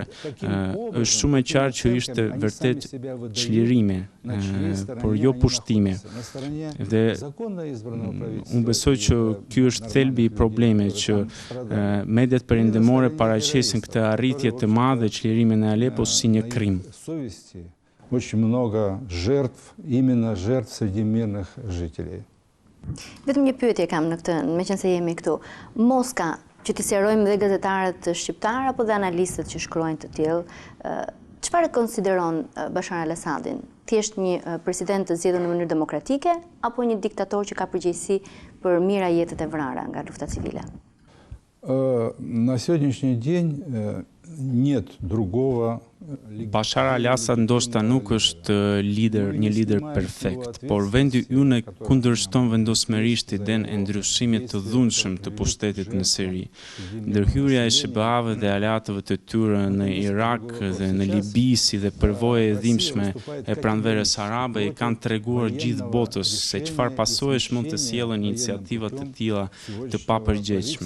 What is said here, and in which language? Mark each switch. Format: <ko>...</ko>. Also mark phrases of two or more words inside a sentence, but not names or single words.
<sq>Është shumë e qartë që ishte vërtet çlirimi, por jo pushtimi. Dhe unë besoj që ky është thelbi i problemit, që mediat perëndimore paraqesin këtë arritje të madhe çlirimin e Aleppos si një krim.</sq> <ru>Очень много жертв, именно жертв среди мирных жителей.</ru> <sq>Vetëm një pyetje kam në këtë, meqense jemi këtu. Moska, që të sqarojmë dhe gazetarët shqiptar apo dhe analistët që shkruajnë të tillë, Çfarë konsideron Bashar al-Assadin? Thjesht një president të zgjedhur në mënyrë demokratike apo një diktator që ka përgjegjësi për mira jetët e vrara nga lufta civile?</sq> <ru>На сегодняшний день нет другого.</ru> <sq>Bashar al-Assad ndoshta nuk është një lider perfekt, por vendi ynë kundërshton vendosmërisht idenë e ndryshimit të dhunshëm të pushtetit në Siri. Ndërhyrja e SBA-ve dhe aleatëve të tyre në Irak dhe në Libi si dhe përvoja e dhimbshme e pranverës arabe i kanë treguar gjithë botës se çfarë pasojësh mund të sjellën iniciativa të tilla të papërgjegjshme.</sq>